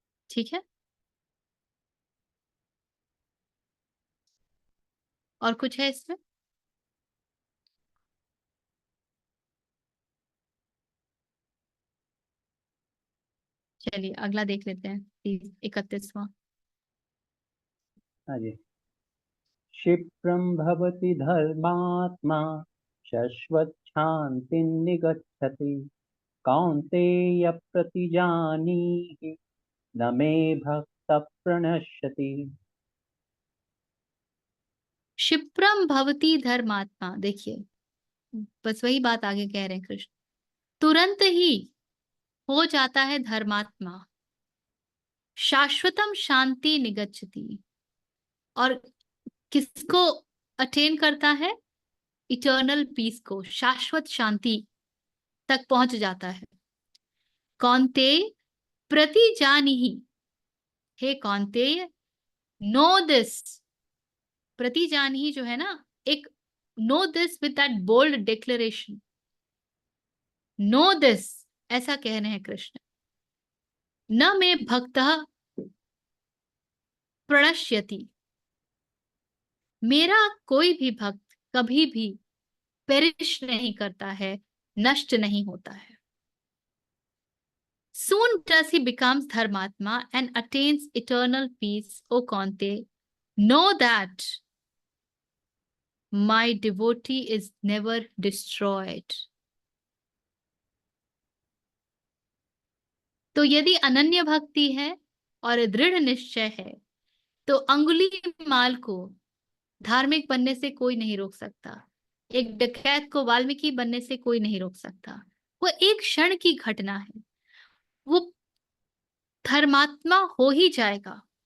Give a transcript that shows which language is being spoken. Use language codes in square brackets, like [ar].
[hi] ठीक है, और कुछ है इसमें? चलिए अगला देख लेते हैं, 31वां। हाँ जी। [sa] क्षिप्रं भवति धर्मात्मा शश्वत् शान्तिं निगच्छति कौन्तेय प्रतिजानीहि न मे भक्त प्रणश्यति। क्षिप्रम भवती धर्मात्मा, [hi] देखिए बस वही बात आगे कह रहे हैं कृष्ण, तुरंत ही हो जाता है धर्मात्मा, [sa] शाश्वतम शांति निगच्छति, [hi] और किसको अटेन करता है? [en] eternal peace [hi] को, शाश्वत शांति तक पहुंच जाता है। [sa] कौन्तेय प्रतिजानीहि, [hi] हे कौन्तेय [en] know this, प्रतिजानीहि जो है ना, एक नो दिस [hi] with that bold declaration, no this, ऐसा कह रहे हैं कृष्ण। [sa] न मे भक्तः प्रणश्यति, [hi] मेरा कोई भी भक्त कभी भी पेरिश नहीं करता है, नष्ट नहीं होता है। [en] Soon does he becomes Dharmatma and attains eternal peace, O Kante. Know that my devotee is never destroyed. [hi] तो यदि अनन्य भक्ति है और दृढ़ निश्चय है, तो अंगुली माल को धार्मिक बनने से कोई नहीं रोक सकता, एक डकैत को वाल्मीकि बनने से कोई नहीं रोक सकता। वो एक क्षण की घटना है, वो धर्मात्मा हो ही जाएगा।